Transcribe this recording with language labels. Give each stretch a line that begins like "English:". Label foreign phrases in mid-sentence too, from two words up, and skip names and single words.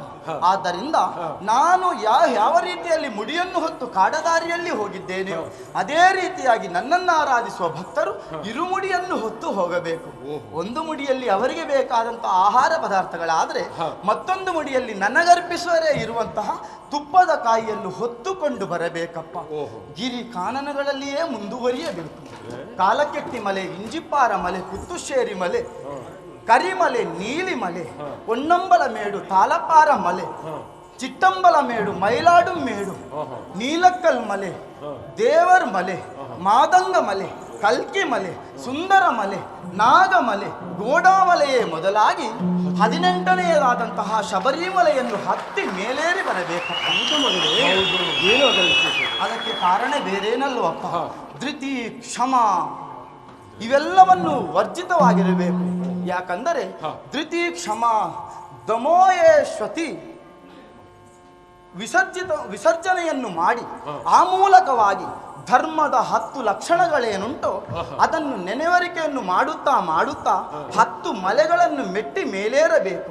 Kannada: ಆದ್ದರಿಂದ ನಾನು ಯಾವ ರೀತಿಯಲ್ಲಿ ಮುಡಿಯನ್ನು ಹೊತ್ತು ಕಾಡದಾರಿಯಲ್ಲಿ ಹೋಗಿದ್ದೇನೆಯೋ ಅದೇ ರೀತಿಯಾಗಿ ನನ್ನನ್ನು ಆರಾಧಿಸುವ ಭಕ್ತರು ಇರುಮುಡಿಯನ್ನು ಹೊತ್ತು ಹೋಗಬೇಕು. ಒಂದು ಮುಡಿಯಲ್ಲಿ ಅವರಿಗೆ ಬೇಕಾದಂತಹ ಆಹಾರ ಪದಾರ್ಥಗಳಾದರೆ ಮತ್ತೊಂದು ಮುಡಿಯಲ್ಲಿ ನನಗರ್ಪಿಸುವರೇ ಇರುವಂತಹ ತುಪ್ಪದ ಕಾಯಿಯನ್ನು ಹೊತ್ತುಕೊಂಡು ಬರಬೇಕಪ್ಪ. ಗಿರಿ ಕಾನನಗಳಲ್ಲಿಯೇ ಮುಂದುವರಿಯಬೇಕು. ಕಾಲಕೆಟ್ಟಿ ಮಲೆ, ಇಂಜಿಪ್ಪಾರ ಮಲೆ, ಕುತ್ತುಶೇರಿ ಮಲೆ, ಕರಿಮಲೆ, ನೀಲಿಮಲೆ, ಹೊನ್ನಂಬಲ ಮೇಡು, ತಾಲಪಾರ ಮಲೆ, ಚಿಟ್ಟಂಬಲ ಮೇಡು, ಮೈಲಾಡು ಮೇಡು, ನೀಲಕ್ಕಲ್ ಮಲೆ, ದೇವರ್ ಮಲೆ, ಮಾದಂಗ ಮಲೆ, ಕಲ್ಕಿ ಮಲೆ, ಸುಂದರ ಮಲೆ, ನಾಗಮಲೆ, ಗೋಡಾಮಲೆಯೇ ಮೊದಲಾಗಿ 18ನೇದಾದಂತಹ ಶಬರಿಮಲೆಯನ್ನು ಹತ್ತಿ ಮೇಲೇರಿ ಬರಬೇಕು. ಅದಕ್ಕೆ ಕಾರಣ ಬೇರೇನಲ್ವಪ್ಪ, ಧೃತಿ, ಕ್ಷಮ ಇವೆಲ್ಲವನ್ನು ವರ್ಜಿತವಾಗಿರಬೇಕು. ಯಾಕಂದರೆ ಧೃತಿ, ಕ್ಷಮ, ದಮೋಯೇಶ್ವತಿ ವಿಸರ್ಜನೆಯನ್ನು ಮಾಡಿ ಆ ಮೂಲಕವಾಗಿ ಧರ್ಮದ 10 ಲಕ್ಷಣಗಳೇನುಂಟೋ ಅದನ್ನು ನೆನೆವರಿಕೆಯನ್ನು ಮಾಡುತ್ತಾ ಮಾಡುತ್ತಾ 10 ಮಲೆಗಳನ್ನು ಮೆಟ್ಟಿ ಮೇಲೇರಬೇಕು.